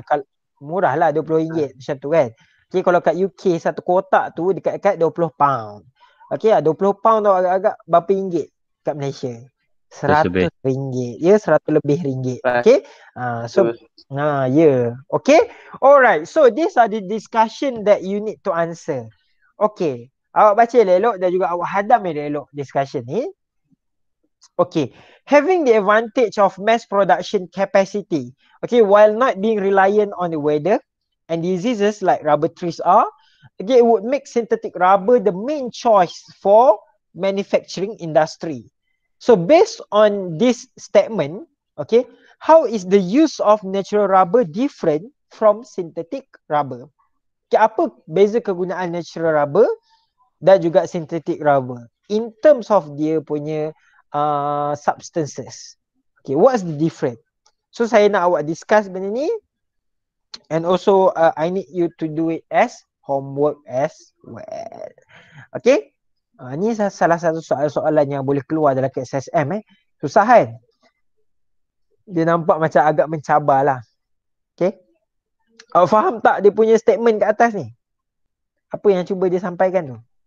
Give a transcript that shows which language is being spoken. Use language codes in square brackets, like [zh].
[ms] Okay, murah lah RM20 macam tu kan. Okay, kalau kat UK satu kotak tu dekat-dekat 20 pound. Okay, 20 pound tu agak-agak berapa ringgit kat Malaysia? 100 ringgit. Ya, 100 lebih ringgit. Okay. So, ya. Okay. Alright. [en] So, these are the discussion that you need to answer. Okay. [ms] Awak baca elok dan juga awak hadam elok discussion ni. [en] Okay, having the advantage of mass production capacity, okay, while not being reliant on the weather and diseases like rubber trees are, okay, it would make synthetic rubber the main choice for manufacturing industry. So based on this statement, okay, how is the use of natural rubber different from synthetic rubber? [ms] Okay, apa beza kegunaan natural rubber dan juga synthetic rubber [en] in terms of [ms] dia punya substances. [en] Okay, what's the difference? So [ms] saya nak awak discuss benda ni, [en] and also I need you to do it as homework as well. [ms] Okay, ni salah satu soalan yang boleh keluar dalam KSSM. Susah kan? Dia nampak macam agak mencabar lah. Okay, awak faham tak dia punya statement kat atas ni? Apa yang cuba dia sampaikan tu?